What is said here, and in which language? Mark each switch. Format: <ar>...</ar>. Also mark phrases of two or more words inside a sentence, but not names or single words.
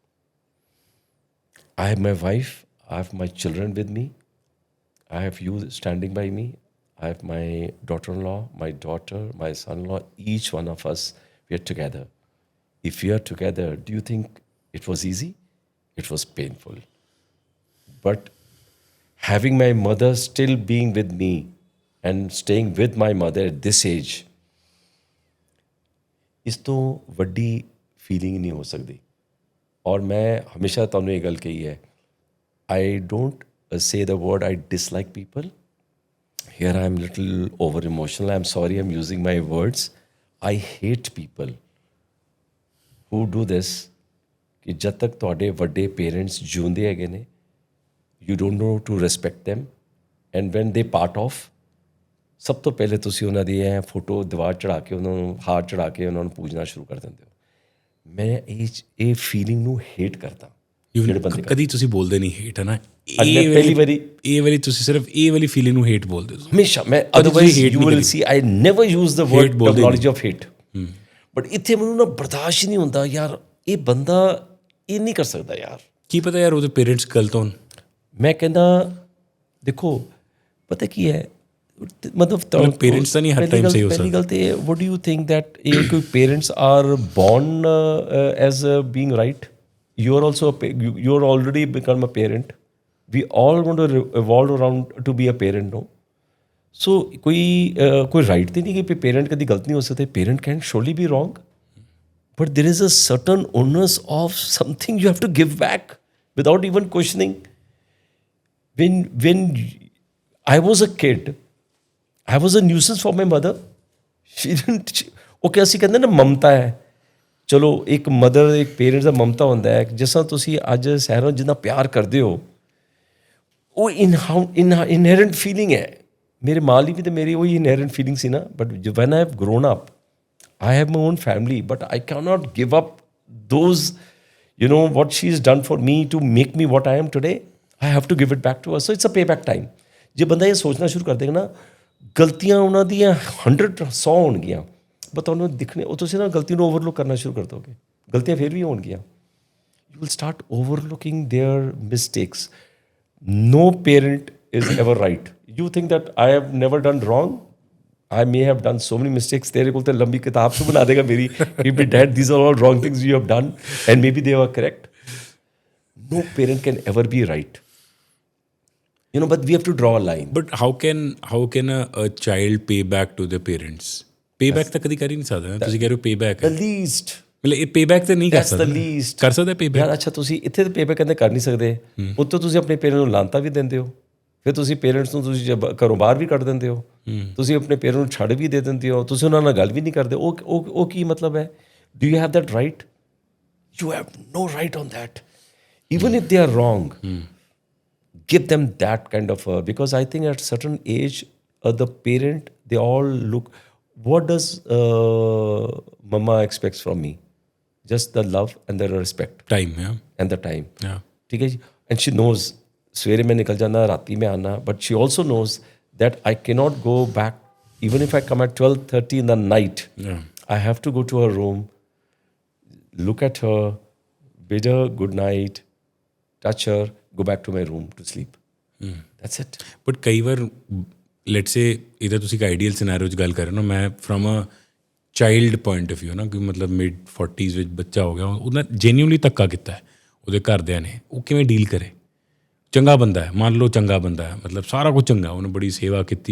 <en>I have my wife, I have my children with me, I have you standing by me, I have my daughter-in-law, my daughter, my son-in-law, each one of us, we are together. If we are together, do you think it was easy? It was painful. But having my mother still being with me and staying with my mother at this age,</en> <pa>ਇਸ ਤੋਂ ਵੱਡੀ ਫੀਲਿੰਗ ਨਹੀਂ ਹੋ ਸਕਦੀ. ਔਰ ਮੈਂ ਹਮੇਸ਼ਾ ਤੁਹਾਨੂੰ ਇਹ ਗੱਲ ਕਹੀ ਹੈ,</pa> <en>I don't say the word I dislike people. Here I am little over emotional. I'm sorry I'm using my words. I hate people who do this.</en> <hi>कि जब तक</hi> <pa>ਤੁਹਾਡੇ ਵੱਡੇ ਪੇਰੈਂਟਸ ਜਿਉਂਦੇ ਹੈਗੇ ਨੇ,</pa> <en>you don't know to respect them. And when they part off,</en> <pa>ਸਭ ਤੋਂ ਪਹਿਲੇ ਤੁਸੀਂ ਉਹਨਾਂ ਦੀ ਇਹ ਫੋਟੋ ਦੀਵਾਰ ਚੜ੍ਹਾ ਕੇ, ਉਹਨਾਂ ਨੂੰ ਹਾਰ ਚੜ੍ਹਾ ਕੇ ਉਹਨਾਂ ਨੂੰ ਪੂਜਣਾ ਸ਼ੁਰੂ ਕਰ ਦਿੰਦੇ ਹੋ. ਮੈਂ ਇਹ ਫੀਲਿੰਗ ਨੂੰ ਹੇਟ ਕਰਦਾ. ਜਿਹੜੇ ਬੰਦੇ ਕਦੀ ਤੁਸੀਂ ਬੋਲਦੇ ਨਹੀਂ ਹੇਟ, ਹੈ ਨਾ? ਪਹਿਲੀ ਵਾਰੀ ਇਹ ਵਾਲੀ ਤੁਸੀਂ ਸਿਰਫ ਇਹ ਵਾਲੀ ਫੀਲਿੰਗ ਨੂੰ ਹੇਟ ਬੋਲਦੇ ਹੋ ਹਮੇਸ਼ਾ.</pa> <en>ਮੈਂ otherwise you will see I never use the word terminology of hate.</en> <pa>ਬਟ ਇੱਥੇ ਮੈਨੂੰ ਨਾ ਬਰਦਾਸ਼ਤ ਹੀ ਨਹੀਂ ਹੁੰਦਾ, ਯਾਰ ਇਹ ਬੰਦਾ ਇਹ ਨਹੀਂ ਕਰ ਸਕਦਾ ਯਾਰ. ਕੀ ਪਤਾ ਯਾਰ ਉਹਦੇ ਪੇਰੈਂਟਸ ਗਲਤ ਹੋਣ. ਮੈਂ ਕਹਿੰਦਾ ਦੇਖੋ ਪਤਾ ਕੀ ਹੈ, ਮਤਲਬ ਪੇਰੈਂਟਸ ਤਾਂ ਨਹੀਂ ਹਰ ਟਾਈਮ ਸਹੀ ਹੋ ਸਕਦਾ. ਪਹਿਲੀ ਗੱਲ ਤੇ</pa> <en>what do you think that</en> <pa>ਇਹ ਕੋਈ</pa> <en>parents are born as being right? you are also you are already become a parent. We all want to evolve around to be a parent, no?</en> <hi>So कोई right तो नहीं कि parent कभी गलत नहीं हो सकते.</hi> <en>Parent can surely be wrong, but there is a certain onus of something you have to give back without even questioning. When I was a kid, I was a nuisance for my mother. She didn't.</en> <pa>Okay, ਅਸੀਂ ਕਹਿੰਦੇ ਨਾ ਮਮਤਾ ਹੈ. ਚਲੋ ਇੱਕ ਮਦਰ ਇੱਕ ਪੇਰੈਂਟਸ ਦਾ ਮਮਤਾ ਹੁੰਦਾ ਹੈ. ਜਿਸ ਤਰ੍ਹਾਂ ਤੁਸੀਂ ਅੱਜ ਸਹਿਰੋਂ ਜਿੰਨਾ ਪਿਆਰ ਕਰਦੇ ਹੋ, ਉਹ</pa> <en>inherent feeling</en> <pa>ਹੈ. ਮੇਰੇ ਮਾਂ ਲਈ ਵੀ ਤਾਂ ਮੇਰੀ ਉਹੀ</pa> <en>inherent feeling</en> <pa>ਸੀ ਨਾ.</pa> <en>But when I have grown up, I have my own family, but I cannot give up those, what she's done for me to make me what I am today. I have to give it back to her. So it's a payback time.</en> <pa>ਜੇ ਬੰਦਾ ਇਹ ਸੋਚਣਾ ਸ਼ੁਰੂ ਕਰ ਦੇਗਾ ਨਾ, ਗਲਤੀਆਂ ਉਹਨਾਂ ਦੀਆਂ 100 ਹੋਣਗੀਆਂ, ਬਟ ਤੁਹਾਨੂੰ ਦਿਖਣੇ ਉਹ ਤੁਸੀਂ ਨਾ ਗਲਤੀ ਨੂੰ ਓਵਰਲੁੱਕ ਕਰਨਾ ਸ਼ੁਰੂ ਕਰ ਦੋਗੇ. ਗਲਤੀਆਂ ਫਿਰ ਵੀ ਹੋਣਗੀਆਂ.</pa> <en>You will start overlooking their mistakes. No parent is ever right. You think that I have never done wrong? I may have done so many mistakes.</en> <hi>तेरे को तो लंबी किताब से बना देगा मेरी.</hi> <en>Maybe dad, these are all wrong things you have done, and maybe they were correct. No parent can ever be right. But we have to draw a line. But how can a child pay back to their parents?</en> <pa>Payback ਤਾਂ ਕਦੀ ਕਰ ਹੀ ਨਹੀਂ ਸਕਦਾ. ਤੁਸੀਂ ਕਹਿ ਰਹੇ ਹੋ payback.</pa> <en>The least.</en> <pa>ਮਤਲਬ ਇਹ payback ਤਾਂ ਨਹੀਂ ਕਰ ਸਕਦਾ.</pa> <en>That's the least.</en> <pa>ਕਰ ਸਕਦਾ payback. ਯਾਰ ਅੱਛਾ ਤੁਸੀਂ ਇੱਥੇ ਤਾਂ payback ਕਹਿੰਦੇ ਕਰ ਨਹੀਂ ਸਕਦੇ. ਉੱਤੋਂ ਤੁਸੀਂ ਆਪਣੇ ਪੇਰੈਂਟਸ ਨੂੰ ਲਾਂਤਾ ਵੀ ਦਿੰਦੇ ਹੋ. ਫਿਰ ਤੁਸੀਂ ਪੇਰੈਂਟਸ ਨੂੰ ਤੁਸੀਂ ਘਰੋਂ ਬਾਹਰ ਵੀ ਕੱਢ ਦਿੰਦੇ ਹੋ. ਤੁਸੀਂ ਆਪਣੇ ਪੇਰੈਂਟਸ ਨੂੰ ਛੱਡ ਵੀ ਦੇ ਦਿੰਦੇ ਹੋ. ਤੁਸੀਂ ਉਹਨਾਂ ਨਾਲ ਗੱਲ ਵੀ ਨਹੀਂ ਕਰਦੇ. ਉਹ ਕੀ ਮਤਲਬ ਹੈ?</pa> <en>Do you have that right? You have no right on that. Even if they are wrong, give them that kind of because I think at certain age, the parent, they all look, what does mama expects from me? Just the love and the respect. Time, yeah. And the time. Yeah.</en> <hi>ठीक है जी.</hi> <en>And she knows,</en> <hi>सवेरे मैं निकल जाना, राती में आना,</hi> <en>but she also knows that I cannot go back, even if I come at 12:30 in the night. Yeah. I have to go to her room, look at her, bid her good night, touch her, go back to my room to sleep. That's it.</en> <pa>But ਕਈ ਵਾਰ</pa> <en>let's say</en> <pa>ਇਹਦਾ ਤੁਸੀਂ ਇੱਕ</pa> <en>ideal scenario</en> <pa>'ਚ ਗੱਲ ਕਰ ਰਹੇ ਹੋ ਨਾ, ਮੈਂ</pa> <en>from a child point of view</en> <pa>ਨਾ, ਕਿ ਮਤਲਬ ਮਿਡ 40s ਵਿੱਚ ਬੱਚਾ ਹੋ ਗਿਆ, ਉਹਦਾ ਜੈਨੂਇਨਲੀ ਧੱਕਾ ਕੀਤਾ ਹੈ ਉਹਦੇ ਘਰਦਿਆਂ ਨੇ, ਉਹ ਕਿਵੇਂ ਡੀਲ ਕਰੇ? ਚੰਗਾ ਬੰਦਾ ਹੈ, ਮੰਨ ਲਓ ਚੰਗਾ ਬੰਦਾ ਹੈ, ਮਤਲਬ ਸਾਰਾ ਕੁਝ ਚੰਗਾ, ਉਹਨੇ ਬੜੀ ਸੇਵਾ ਕੀਤੀ.</pa>